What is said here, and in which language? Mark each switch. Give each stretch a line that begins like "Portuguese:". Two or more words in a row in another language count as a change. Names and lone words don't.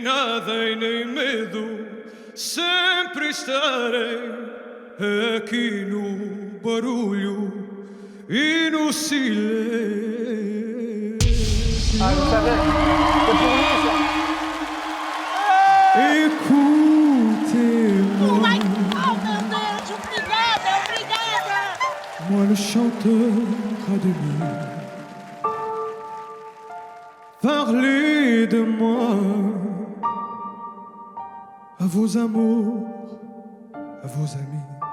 Portuguese: nada e nem medo, sempre estarei aqui no barulho e no silêncio.
French: Ah, je savais. C'est pour lui, ça. Écoutez chanteur à demi. Parlez de moi à vos amours, à vos amis.